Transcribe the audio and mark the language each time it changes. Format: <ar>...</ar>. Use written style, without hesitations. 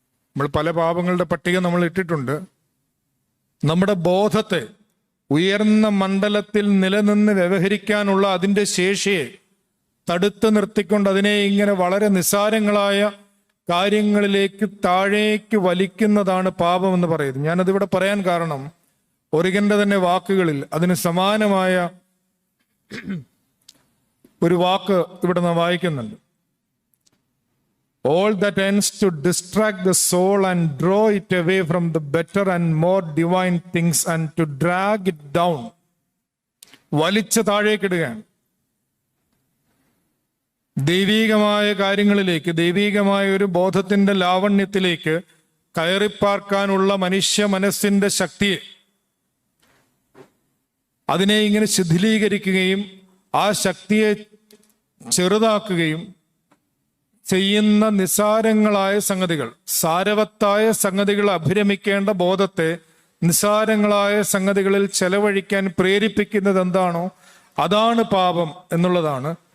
<ml>നമ്മൾ പല പാപങ്ങളുടെ പട്ടിക നമ്മൾ ഇട്ടിട്ടുണ്ട്. നമ്മുടെ ബോധത്തെ ഉയർന്ന മണ്ഡലത്തിൽ നിലനിന്ന് വ്യവഹരിക്കാനുള്ള അതിൻ്റെ ശേഷിയെ തടുത്തു നിർത്തിക്കൊണ്ട് അതിനെ ഇങ്ങനെ വളരെ നിസ്സാരങ്ങളായ കാര്യങ്ങളിലേക്ക് താഴേക്ക് വലിക്കുന്നതാണ് പാപം എന്ന് പറയുന്നത്. ഞാനതിവിടെ പറയാൻ കാരണം, ഒറിഗന്റെ തന്നെ വാക്കുകളിൽ അതിന് സമാനമായ ഒരു വാക്ക് ഇവിടെ നാം വായിക്കുന്നുണ്ട്.</ml> <en>All that ends to distract the soul and draw it away from the better and more divine things and to drag it down.</en> <ml>വലിച്ചു താഴേക്കിടുകയാണ്. ദൈവീകമായ കാര്യങ്ങളിലേക്ക്, ദൈവീകമായ ഒരു ബോധത്തിന്റെ ലാവണ്യത്തിലേക്ക് കയറിപ്പാർക്കാനുള്ള മനുഷ്യ മനസ്സിന്റെ ശക്തിയെ, അതിനെ ഇങ്ങനെ ശിഥിലീകരിക്കുകയും ആ ശക്തിയെ ചെറുതാക്കുകയും ചെയ്യുന്ന നിസാരങ്ങളായ സംഗതികൾ, സാരവത്തായ സംഗതികൾ അഭിരമിക്കേണ്ട ബോധത്തെ നിസാരങ്ങളായ സംഗതികളിൽ ചെലവഴിക്കാൻ പ്രേരിപ്പിക്കുന്നത് എന്താണോ അതാണ് പാപം എന്നുള്ളതാണ്.</ml>